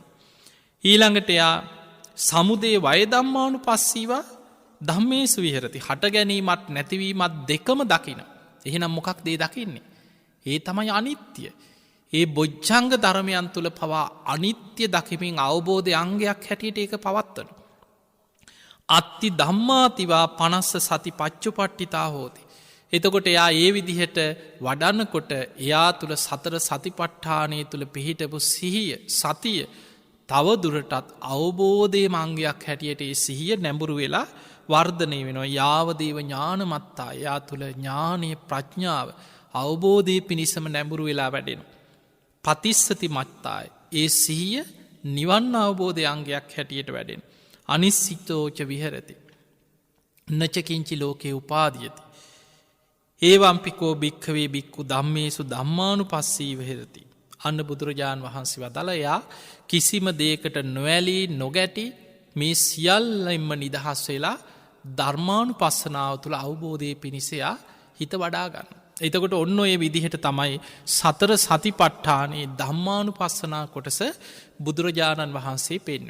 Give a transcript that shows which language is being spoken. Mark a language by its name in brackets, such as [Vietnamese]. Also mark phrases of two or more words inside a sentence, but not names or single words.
[Sinhala] ඊළඟට එයා [Pali] සමුදේ වය ධම්මානු පස්සීවා ධම්මේසු විහරති. [Sinhala] හට ගැනීමත් නැතිවීමත් දෙකම දකින. එහෙනම් මොකක් දේ දකින්නේ. ඒ තමයි අනිත්‍ය. ඒ බොජ්ජංග ධර්මයන් තුළ පවා අනිත්‍ය දකිමින් අවබෝධය අංගයක් හැටියට ඒක පවත්වන. [Pali] අත්ති ධම්මාතිවා පනස්ස සති පච්චු පට්ටිතා හෝති. [Sinhala] එතකොට එයා ඒ විදිහට වඩන්නකොට එයා තුළ සතර සතිපට්ඨානය තුළ පිහිටපු සිහිය සතිය තවදුරටත් අවබෝධය මංගයක් හැටියට ඒ සිහිය නැඹුරු වෙලා වර්ධනය වෙනවා. [Pali] යාවදේව ඥානමත්තා [Sinhala] එයා තුළ ඥානය ප්‍රඥාව අවබෝධය පිණිසම නැඹුරු වෙලා වැඩෙන. [Pali] පතිස්සති මත්තාය [Sinhala] ඒ සිහිය නිවන් අවබෝධය අංගයක් හැටියට වැඩෙන. [Pali] අනිස්සිතෝච විහරති. නචකින්චි ලෝකයේ උපාදියති. ඒවම්පිකෝ භික්කවේ බික්කු ධම්මේසු ධම්මානු පස්සී විහරති. [Sinhala] අන්න බුදුරජාණන් වහන්සේ වදලයා කිසිම දේකට නොවැලී නොගැටි මේ සියල්ලෙන්ම නිදහස් වෙලා ධර්මානු පස්සනාව තුළ අවබෝධය පිණිසයා හිත වඩාගන්න. එතකොට ඔන්න ඔය විදිහට තමයි සතර සතිපට්ඨානයේ ධම්මානුපස්සනා කොටස බුදුරජාණන් වහන්සේ පෙන්වන්නේ.